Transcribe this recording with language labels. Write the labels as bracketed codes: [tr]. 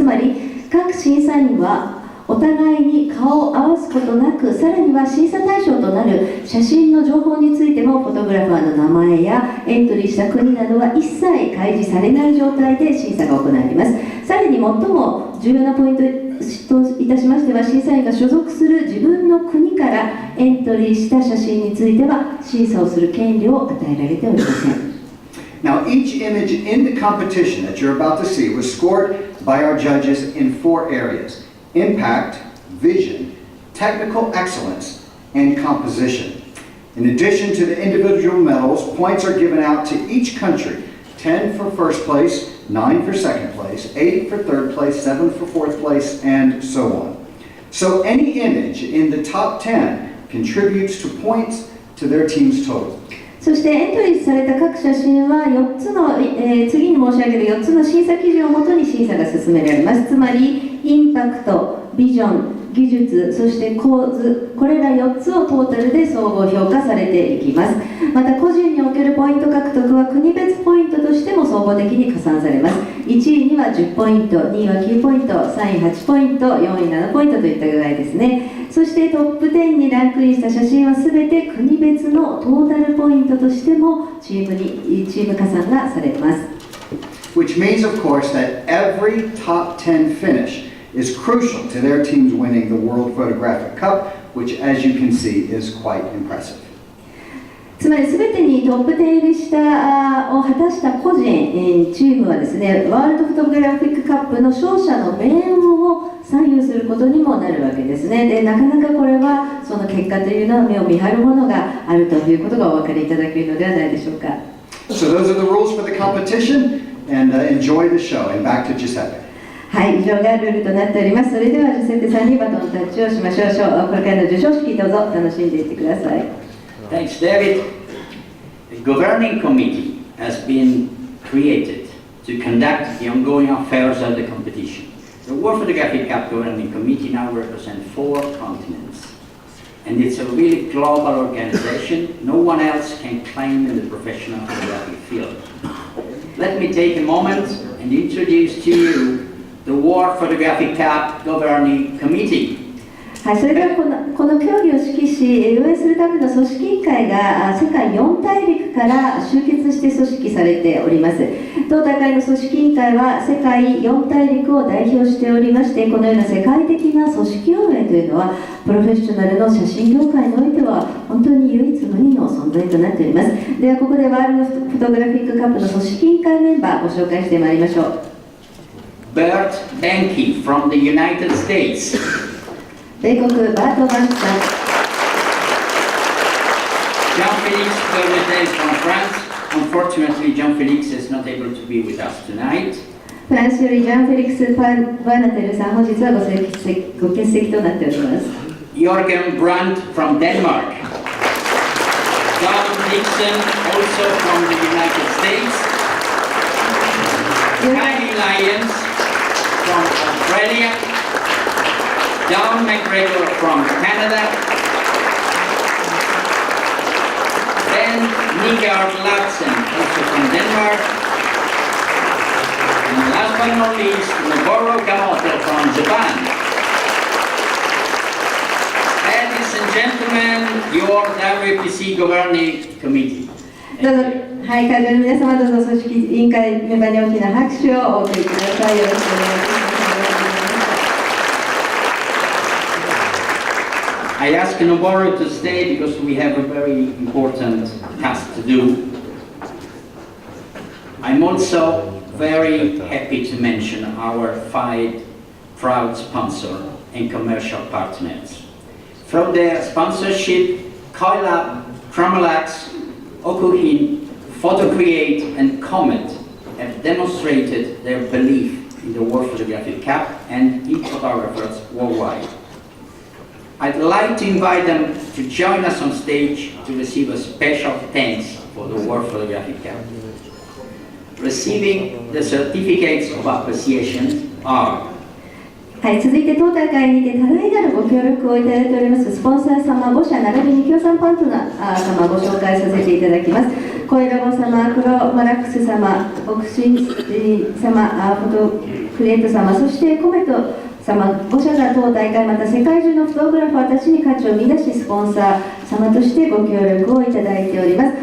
[ja] つまり各審査員はお互いに顔を合わすことなく、さらには審査対象となる写真の情報についてもフォトグラファーの名前やエントリーした国などは一切開示されない状態で審査が行われます。さらに最も重要なポイントといたしましては、審査員が所属する自分の国からエントリーした写真については審査をする権利を与えられておりません。 [en] Now, each image in the competition that you're about to see was scored by our judges in 4 areas: impact, vision, technical excellence, and composition. In addition to the individual medals, points are given out to each country: 10 for first place, 9 for second place, 8 for third place, 7 for fourth place, and so on. So any image in the top 10 contributes to points to their team's total. [ja] そしてエントリーされた各写真は4つの、次に申し上げる4つの審査基準をもとに審査が進められます。つまりインパクト、ビジョン、技術、そして構図、これら4つをトータルで総合評価されていきます。また個人におけるポイント獲得は国別ポイントとしても総合的に加算されます。 1位には10ポイント、2位は9ポイント、3位8ポイント、4位7ポイントといった具合ですね。そしてトップ10にランクインした写真は全て国別のトータルポイントとしてもチーム加算がされます。 [en] Which means, of course, that every top 10 finish is crucial to their teams winning the World Photographic Cup, which, as you can see, is quite impressive. [ja] つまり全てにトップ10入りを果たした個人、チームはですね、ワールドフォトグラフィックカップの勝者の命運を左右することにもなるわけですね。で、なかなかこれはその結果というのは目を見張るものがあるということがお分かりいただけるのではないでしょうか。 [en] So those are the rules for the competition, and enjoy the show. And back to Giuseppe. [ja] はい、以上がルールとなっております。それではジュセッペさんにバトンタッチをしましょう。これからの授賞式どうぞ楽しんでいってください。 [en] Thanks, David. The governing committee has been created to conduct the ongoing affairs of the competition. The World Photographic Cup Governing Committee now represents 4 continents. And it's a really global organization. No one else can claim in the professional photographic field. Let me take a moment and introduce to you the World Photographic Cup Governing Committee. [ja] はい、それではこの競技を指揮し運営するための組織委員会が世界4大陸から集結して組織されております。当大会の組織委員会は世界4大陸を代表しておりまして、このような世界的な組織運営というのはプロフェッショナルの写真業界においては本当に唯一無二の存在となっております。ではここでワールドフォトグラフィックカップの組織委員会メンバーご紹介してまいりましょう。 [en] Bert Benke from the United States. [ja] 米国バート・バンクさん。 [en] Jean-Félix Bernatel from France. Unfortunately, Jean-Félix is not able to be with us tonight. [ja] フランスよりジャン・フェリックス・バーナテルさん、本日はご欠席となっております。 [en] Jørgen Brandt from Denmark. Don Dixon, also from the United States. Kylie Lyons from Australia. Don McGregor from Canada. Then Nigard Larsen, also from Denmark. And last but not least, Noboru Kamoto from Japan. Ladies and gentlemen, your WPC Governing Committee. [ja] どうぞ、はい、会場の皆様、どうぞ組織委員会メンバーに大きな拍手をお送りください。よろしくお願いします。 [en] I ask Noboru to stay because we have a very important task to do. I'm also very happy to mention our 5 proud sponsors and commercial partners. Through their sponsorship, Koilab, Chromalax, Okuhin, PhotoCreate and Comet have demonstrated their belief in the World Photographic Cup and in photographers worldwide. I'd like to invite them to join us on stage to receive a special thanks for the World Photographic Cup. Receiving the certificates of appreciation are [ja] はい、続いて当大会にて多大なるご協力をいただいておりますスポンサー様5社並びに協賛パートナー様ご紹介させていただきます。コイラボ様、クロマラックス様、オクシン様、フォトクリエイト様、そしてコメト様5社が当大会また世界中のフォトグラファーたちに価値を見出しスポンサー様としてご協力をいただいております。